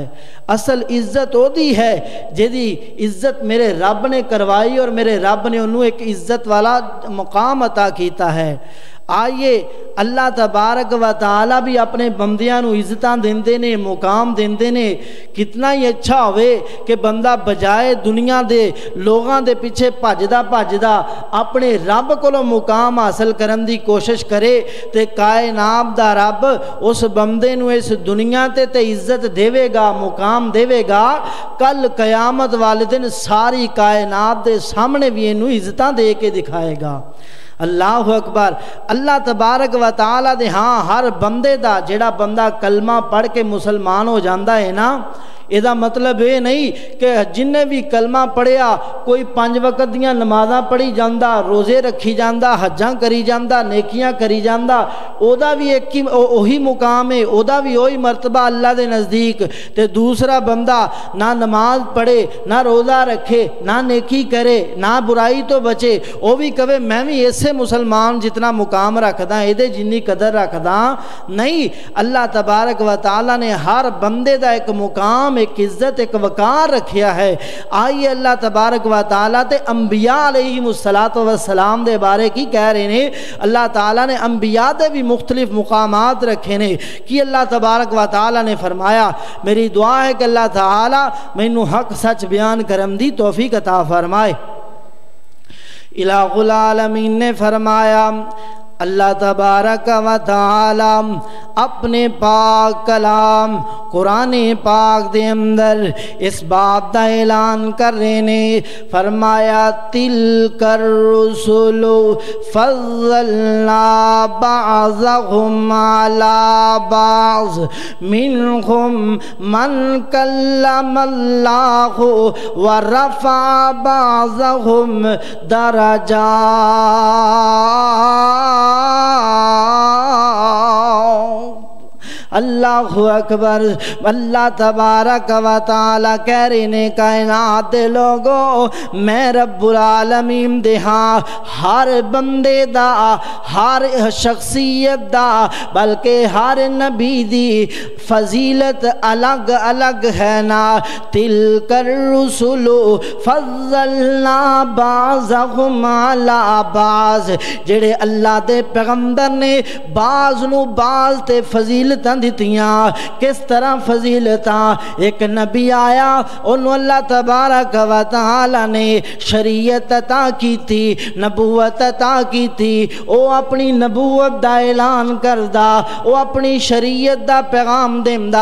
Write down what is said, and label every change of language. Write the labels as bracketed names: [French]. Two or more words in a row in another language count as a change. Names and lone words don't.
[Punjabi] اصل عزت او دی ہے جیدی عزت میرے رب نے کروائی اور میرے رب نے انہوں ایک عزت والا مقام عطا کیتا ہے۔ آئیے اللہ تبارک و تعالی بھی اپنے بندیاں نو عزتاں دیندے نے، مقام دیندے نے۔ کتنا ہی اچھا ہوئے کہ بندہ بجائے دنیا دے لوگاں دے پیچھے بھجدا اپنے رب کولوں مقام حاصل کرن دی کوشش کرے تے کائنات دا رب اس بندے نو اس دنیا تے عزت دیوے گا، مقام دیوے گا، کل قیامت والے دن ساری کائنات دے سامنے بھی انہوں عزتاں دے کے دکھائے گا۔ [Arabic] اللہ اکبر۔ [Punjabi] اللہ تبارک و تعالی دے ہاں ہر بندے دا جڑا بندہ کلمہ پڑھ کے مسلمان ہو جاندہ ہے نا، یہ مطلب یہ نہیں کہ جن بھی کلمہ پڑھیا کوئی 5 وقت دیاں نمازاں پڑھی جاندہ، روزے رکھی جاندہ، حجاں کری جاندہ، نیکیاں کری جاندہ، او دا بھی ایک ہی وہی مقام ہے، او دا بھی وہی مرتبہ اللہ دے نزدیک، تے دوسرا بندہ نہ نماز پڑھے، نہ روزہ رکھے، نہ نیکی کرے، نہ برائی تو بچے، وہ بھی کہے میں بھی ایسے مسلمان جتنا مقام رکھدا اے دے جنی قدر رکھدا نہیں۔ اللہ تبارک و تعالی نے ہر بندے دا ایک مقام، ایک عزت، ایک وقار رکھیا ہے۔ آئیے اللہ تبارک و تعالی تے انبیاء [Arabic] علیہم السلام [Punjabi] دے بارے کی کہہ رہے ہیں۔ اللہ تعالی نے انبیاء دے بھی مختلف مقامات رکھے نے۔ کہ اللہ تبارک و تعالی نے فرمایا، میری دعا ہے کہ اللہ تعالی مینوں حق سچ بیان کرم دی توفیق عطا فرمائے۔ الہ العالمین نے فرمایا، اللہ تبارک و تعالی اپنے پاک کلام قرآن پاک دے اندر اس بات دا اعلان کر رہے نے، فرمایا [Arabic] تلک الرسل فضلنا بعضهم على بعض منهم من کلم اللہ ورفع بعضهم درجات۔ اللہ اکبر۔ [Punjabi] اللہ تبارک و تعالی کہہ رہے نے کائنات دے لوگو، میں رب العالمین دے ہاں ہر بندے دا، ہر شخصیت دا، بلکہ ہر نبی دی فضیلت الگ الگ ہے نا۔ [Arabic] تلک الرسل فضلنا بعضهم علی بعض، [Punjabi] جڑے اللہ دے پیغمبر نے بعض نو بعض تے فضیلتاں دتیاں۔ کس طرح فضیلتاں؟ ایک نبی آیا، انہوں اللہ تبارک و تعالی نے شریعت عطا کی تھی، نبوت عطا کی تھی، او اپنی نبوت دا اعلان کردا، او اپنی شریعت دا پیغام دیندا۔